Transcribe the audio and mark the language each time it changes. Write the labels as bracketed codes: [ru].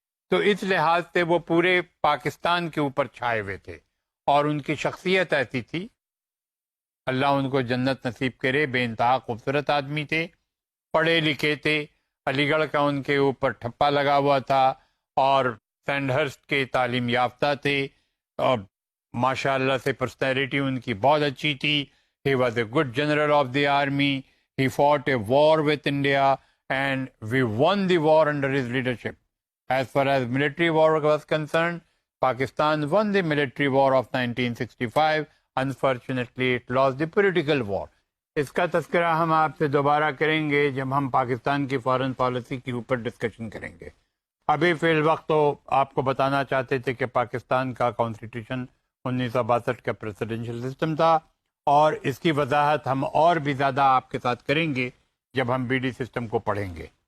[ur] تو اس لحاظ سے وہ پورے پاکستان کے اوپر چھائے ہوئے تھے، اور ان کی شخصیت ایسی تھی، اللہ ان کو جنت نصیب کرے، بے انتہا خوبصورت آدمی تھے، پڑھے لکھے تھے، علی گڑھ کا ان کے اوپر ٹھپا لگا ہوا تھا، اور سینڈہرسٹ کے تعلیم یافتہ تھے، اور ماشاء اللہ سے پرسنالٹی ان کی بہت اچھی تھی۔ [en] He was a good general of the army. He fought a war with India and we won the war under his leadership. As far as military war was concerned, Pakistan won the military war of 1965. Unfortunately, it lost the political war. [ur] اس کا تذکرہ ہم آپ سے دوبارہ کریں گے جب ہم پاکستان کی فارن پالیسی کے اوپر ڈسکشن کریں گے۔ ابھی فی الوقت تو آپ کو بتانا چاہتے تھے کہ پاکستان کا کانسٹیٹیوشن 1962 کا پریسیڈنشل سسٹم تھا، اور اس کی وضاحت ہم اور بھی زیادہ آپ کے ساتھ کریں گے جب ہم بی ڈی سسٹم کو پڑھیں گے۔